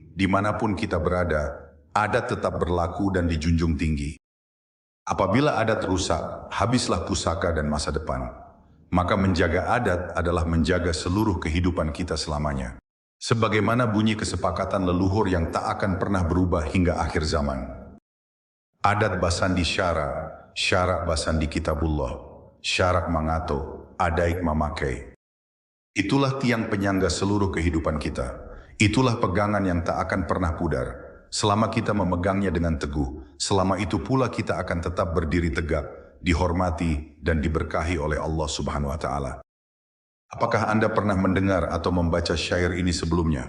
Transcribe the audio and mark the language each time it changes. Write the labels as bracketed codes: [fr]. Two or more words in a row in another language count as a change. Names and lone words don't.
[id] Dimanapun kita berada, adat tetap berlaku dan dijunjung tinggi. Apabila adat rusak, habislah pusaka dan masa depan. Maka menjaga adat adalah menjaga seluruh kehidupan kita selamanya. Sebagaimana bunyi kesepakatan leluhur yang tak akan pernah berubah hingga akhir zaman. [min] Adat basandi syara, syarak basandi kitabullah, syarak mangato, adaik mamakai. [id] Itulah tiang penyangga seluruh kehidupan kita. Itulah pegangan yang tak akan pernah pudar. Selama kita memegangnya dengan teguh, selama itu pula kita akan tetap berdiri tegak, dihormati dan diberkahi oleh Allah [ar] سبحانه وتعالى. [id] Apakah Anda pernah mendengar atau membaca syair ini sebelumnya?